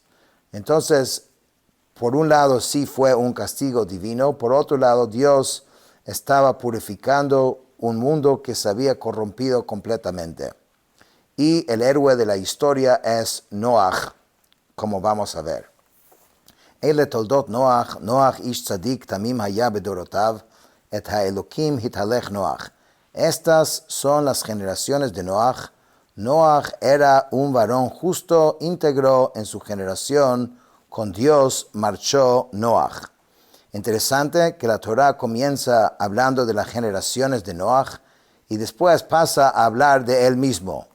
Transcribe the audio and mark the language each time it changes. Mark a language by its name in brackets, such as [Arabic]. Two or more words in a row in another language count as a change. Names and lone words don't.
[Spanish] Entonces, por un lado sí fue un castigo divino, por otro lado Dios estaba purificando un mundo que se había corrompido completamente. Y el héroe de la historia es Noach, como vamos a ver. [Hebrew] אלה תולדות נח, נח איש צדיק תמים היה בדורותיו, את האלהים התהלך נח. [Spanish] Estas son las generaciones de Noach. Noach era un varón justo, íntegro en su generación, con Dios marchó Noach. Interesante que la Torá comienza hablando de las generaciones de Noach y después pasa a hablar de él mismo.